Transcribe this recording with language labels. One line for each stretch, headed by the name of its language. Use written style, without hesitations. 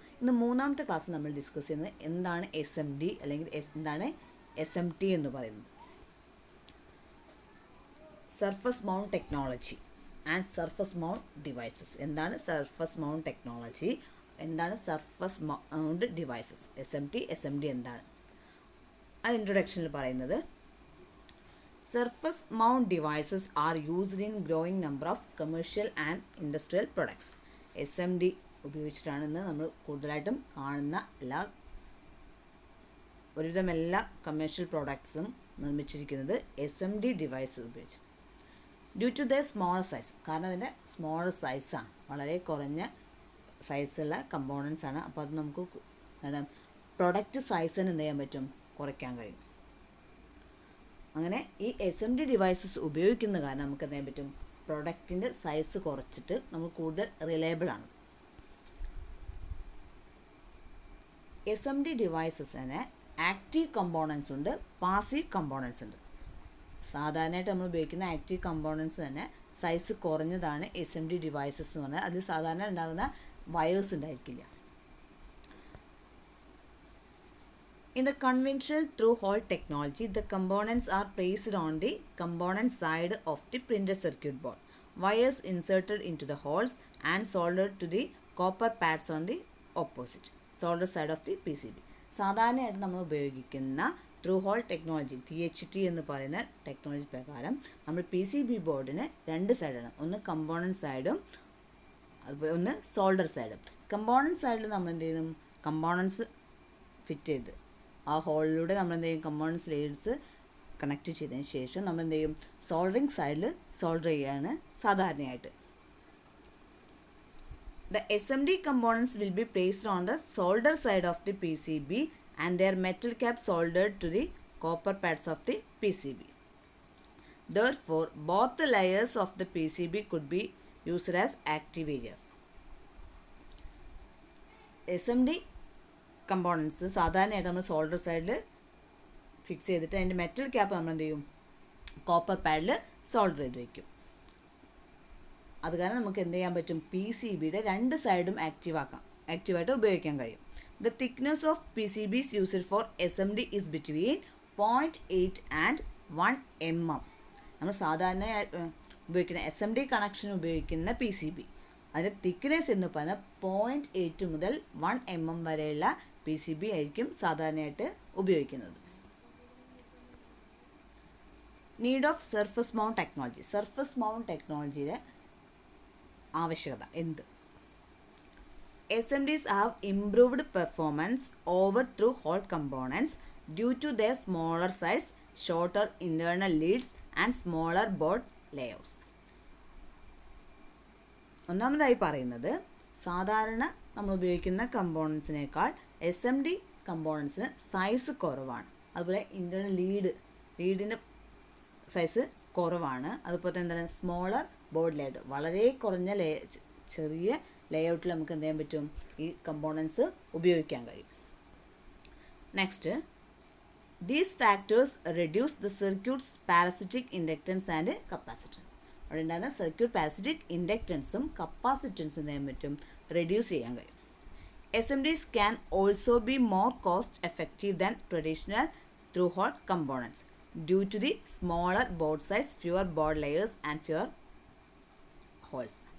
Malayalam: ഇന്ന് മൂന്നാമത്തെ ക്ലാസ്സിൽ നമ്മൾ ഡിസ്കസ് ചെയ്യുന്നത് എന്താണ് SMD അല്ലെങ്കിൽ എന്താണ് SMT എന്ന് പറയുന്നത്.
English: Surface mount technology and surface mount devices.
Malayalam: എന്താണ് സർഫസ് മൗണ്ട് ടെക്നോളജി, എന്താണ് സർഫസ് മൗണ്ട് ഡിവൈസസ്, SMD എന്താണ്? ആ ഇൻട്രൊഡക്ഷനിൽ പറയുന്നത്
English: surface mount devices are used in growing number of commercial and industrial products.
Malayalam: SMD ഉപയോഗിച്ചിട്ടാണ് നമ്മൾ കൂടുതലായിട്ടും കാണുന്ന ഒരുവിധം എല്ലാ കമേഴ്ഷ്യൽ പ്രോഡക്ട്സും നിർമ്മിച്ചിരിക്കുന്നത് SMD ഡിവൈസ് ഉപയോഗിച്ച്.
English: due to the small size,
Malayalam: കാരണം അതിൻ്റെ സ്മോൾ സൈസാണ്, വളരെ കുറഞ്ഞ സൈസുള്ള കമ്പോണൻസ് ആണ്. അപ്പോൾ അത് നമുക്ക് പ്രൊഡക്റ്റ് സൈസിന് എന്ത് ചെയ്യാൻ പറ്റും, കുറയ്ക്കാൻ കഴിയും. അങ്ങനെ ഈ SMD ഡിവൈസസ് ഉപയോഗിക്കുന്ന കാരണം നമുക്ക് എന്ത് ചെയ്യാൻ പറ്റും, പ്രൊഡക്റ്റിൻ്റെ സൈസ് കുറച്ചിട്ട് നമ്മൾ കൂടുതൽ റിലയബിൾ ആണ്. SMD ഡിവൈസസിന് ആക്റ്റീവ് കമ്പോണൻസ് ഉണ്ട്, പാസീവ് കമ്പോണൻസ് ഉണ്ട്. സാധാരണയായിട്ട് നമ്മൾ ഉപയോഗിക്കുന്ന ആക്റ്റീവ് കമ്പോണൻസ് തന്നെ സൈസ് കുറഞ്ഞതാണ് SMD ഡിവൈസസ് എന്ന് പറഞ്ഞാൽ. അതിൽ സാധാരണ ഉണ്ടാകുന്ന വയേഴ്സ് ഉണ്ടായിരിക്കില്ല.
English: In the conventional through-hole technology, the components are placed on the component side of the printed circuit board. Wires inserted into the holes and soldered to the copper pads on the opposite solder side of the PCB.
Malayalam: സാധാരണയായിട്ട് നമ്മൾ ഉപയോഗിക്കുന്ന through whole technology, THT എന്ന് പറയുന്ന technology പ്രകാരം നമ്മൾ PCB ബോർഡിന് രണ്ട് സൈഡാണ്, ഒന്ന് കമ്പോണൻറ്റ് സൈഡും അതുപോലെ ഒന്ന് സോൾഡർ സൈഡും. കമ്പോണൻറ്റ് സൈഡിൽ നമ്മൾ എന്ത് ചെയ്യുന്നു, കമ്പോണൻസ് ഫിറ്റ് ചെയ്ത് ആ ഹോളിലൂടെ നമ്മൾ എന്ത് ചെയ്യും, കമ്പോണൻസ് ലേയേഴ്സ് കണക്ട് ചെയ്തതിന് ശേഷം നമ്മൾ എന്ത് ചെയ്യും, സോൾഡറിങ് സൈഡിൽ സോൾഡർ ചെയ്യുകയാണ് സാധാരണയായിട്ട്.
English: The SMD components will be placed on the solder side of the PCB and their metal cap soldered to the copper pads of the PCB. Therefore, both the layers of the PCB could be used as active areas.
Malayalam: SMD components സാധാരണയായിട്ട് നമ്മൾ solder സൈഡിൽ fix ചെയ്തിട്ട് അതിൻ്റെ metal cap നമ്മൾ എന്ത് ചെയ്യും, copper പാഡിൽ solder ചെയ്ത് വയ്ക്കും. അത് കാരണം നമുക്ക് എന്ത് ചെയ്യാൻ പറ്റും, PCBയുടെ രണ്ട് സൈഡും ആക്റ്റീവായിട്ട് ഉപയോഗിക്കാൻ കഴിയും.
English: The thickness of PCBs used for SMD is between 0.8 and 1 mm.
Malayalam: നമ്മൾ സാധാരണ ഉപയോഗിക്കുന്ന SMD കണക്ഷൻ ഉപയോഗിക്കുന്ന PCB അതിൻ്റെ തിക്നെസ് എന്ന് പറഞ്ഞാൽ 0.8 മുതൽ 1 mm വരെയുള്ള PCB ആയിരിക്കും സാധാരണയായിട്ട് ഉപയോഗിക്കുന്നത്.
English: Need of surface mount technology.
Malayalam: Surface mount ടെക്നോളജിയുടെ ആവശ്യകത എന്ത്?
English: SMDs have improved performance over through-hole components due to their smaller size, shorter internal leads and smaller board layouts.
Malayalam: ഒന്നാമതായി പറയുന്നത്, സാധാരണ നമ്മൾ ഉപയോഗിക്കുന്ന കമ്പോണൻസിനേക്കാൾ SMD കമ്പോണൻസിന് സൈസ് കുറവാണ്. അതുപോലെ ഇൻറ്റേർണൽ ലീഡിൻ്റെ സൈസ് കുറവാണ്. അതുപോലെ എന്താണ്, സ്മോളർ ബോർഡ് ലേഔട്ട്, വളരെ കുറഞ്ഞ ചെറിയ ലേഔട്ടിൽ നമുക്ക് എന്ത് ചെയ്യാൻ പറ്റും, ഈ കമ്പോണൻസ് ഉപയോഗിക്കാൻ കഴിയും.
English: Next, these factors reduce the circuits parasitic inductance and capacitance.
Malayalam: അവിടെ ഉണ്ടാകുന്ന സർക്യൂട്ട് പാരസിറ്റിക് ഇൻഡക്റ്റൻസും കപ്പാസിറ്റൻസും എന്ത് ചെയ്യാൻ പറ്റും, റെഡ്യൂസ് ചെയ്യാൻ കഴിയും.
English: SMDs can also be more cost effective than traditional through-hole components due to the smaller board size, fewer board layers and fewer holes.